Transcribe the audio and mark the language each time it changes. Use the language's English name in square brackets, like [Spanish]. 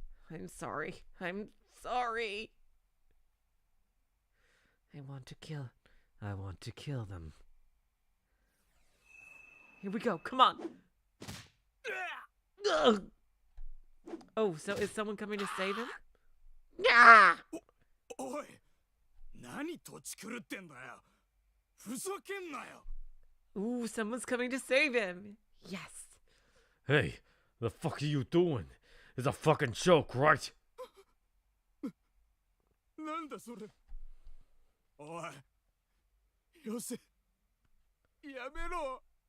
[English] I'm sorry. I'm sorry. I want to kill them. Here we go. Come on. Ugh. Oh, so is someone coming to save him? Ah! [Japanese] おい、何土地狂ってんだよ。ふざけんなよ。 [English] Ooh, someone's coming to save him. Yes. Hey, the fuck are you doing? It's a fucking joke, right? [Japanese] なんだそれ。おい、よせ。やめろ。